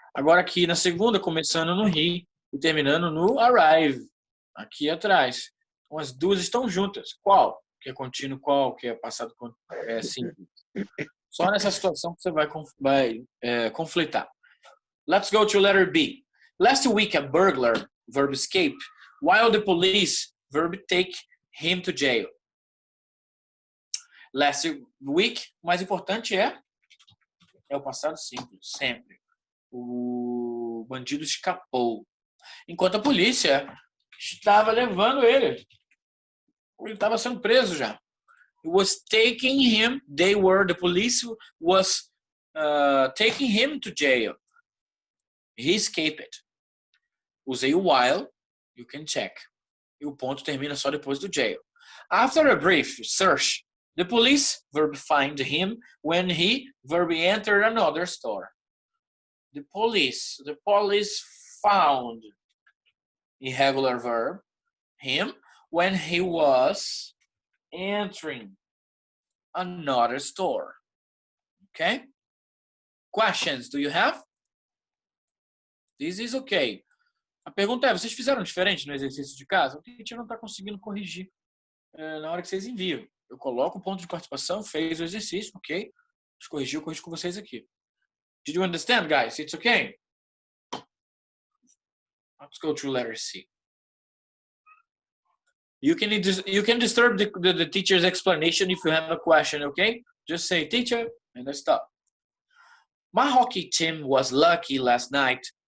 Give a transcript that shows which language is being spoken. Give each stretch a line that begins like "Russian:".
Portuguese: Agora aqui na segunda, começando no he e terminando no arrive. Aqui atrás. Então, as duas estão juntas. Qual? Que é contínuo, qual? Que é passado simples. Só nessa situação que você vai conflitar.
English: Let's go to letter B. Last week, a burglar, verb escape, while the police, verb take him to jail. Last week,
Portuguese: o mais importante é o passado simples, sempre. O bandido escapou. Enquanto a polícia estava levando ele. Ele estava sendo preso já.
English: It was taking him, the police was taking him to jail. He escaped.
Portuguese: Usei o while,
English: you can check.
Portuguese: E o ponto termina só depois do jail.
English: After a brief search, the police, verb find him when he, verb entered another store. The police found, irregular verb, him when he was entering another store. Okay? Questions, do you have? This is okay.
Portuguese: A pergunta é, vocês fizeram diferente no exercício de casa? O teacher não está conseguindo corrigir na hora que vocês enviam. Eu coloco o ponto de participação, fez o exercício, ok? Se corrigiu, eu corrijo com vocês aqui.
English: Did you understand, guys? It's okay? Let's go to letter C. You can disturb the teacher's explanation if you have a question, okay? Just say, teacher, and let's stop. My hockey team was lucky last night.